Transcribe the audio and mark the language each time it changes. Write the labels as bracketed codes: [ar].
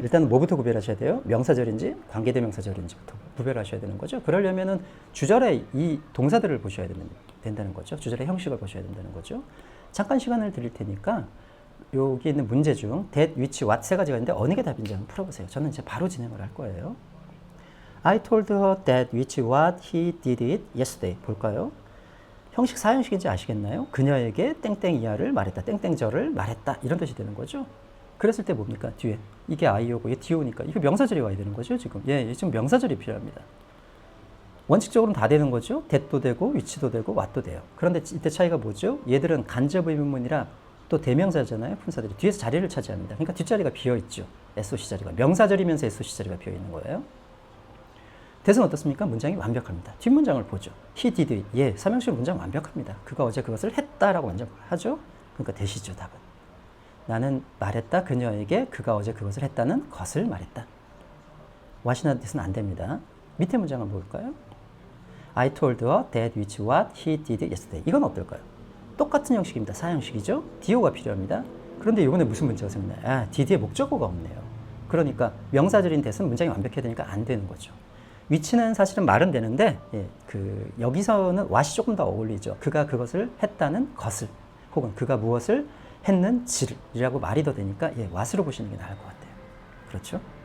[ko] 일단 뭐부터 구별하셔야 돼요? 명사절인지 관계대명사절인지부터 구별하셔야 되는 거죠. 그러려면은 주절의 이 동사들을 보셔야 된다는 거죠. 주절의 형식을 보셔야 된다는 거죠. 잠깐 시간을 드릴 테니까 여기 있는 문제 중 that, which, what 세 가지가 있는데 어느 게 답인지 한번 풀어보세요. 저는 이제 바로 진행을 할 거예요. [en] I told her that, which, what, he did it yesterday. [ko] 볼까요? 형식 사형식인지 아시겠나요? 그녀에게 땡땡 이하를 말했다. 땡땡절을 말했다. 이런 뜻이 되는 거죠. 그랬을 때 뭡니까? 뒤에. 이게 I오고 이게 D오니까 이거 명사절이 와야 되는 거죠. 지금. 예, 지금 명사절이 필요합니다. 원칙적으로는 다 되는 거죠. that도 되고 which도 되고 what도 돼요. 그런데 이때 차이가 뭐죠? 얘들은 간접의문문이라 또 대명사잖아요. 품사들이. 뒤에서 자리를 차지합니다. 그러니까 뒷자리가 비어있죠. SOC 자리가. 명사절이면서 SOC 자리가 비어있는 거예요. that은 어떻습니까? 문장이 완벽합니다. 뒷문장을 보죠. [en] He did it. [ko] 예, 삼형식 문장 완벽합니다. 그가 어제 그것을 했다라고 먼저 하죠. 그러니까 that이죠, 답은. 나는 말했다. 그녀에게 그가 어제 그것을 했다는 것을 말했다. what이나 that은 안 됩니다. 밑에 문장을 볼까요? [en] I told her that which what he did yesterday. [ko] 이건 어떨까요? 똑같은 형식입니다. 사형식이죠. do가 필요합니다. 그런데 이번에 무슨 문제가 생겼나요? did의 목적어가 없네요. 그러니까 명사절인 that은 문장이 완벽해야 되니까 안 되는 거죠. which는 사실은 말은 되는데 여기서는 what이 조금 더 어울리죠. 그가 그것을 했다는 것을 혹은 그가 무엇을 했는지라고 말이 더 되니까 what으로 보시는 게 나을 것 같아요. 그렇죠?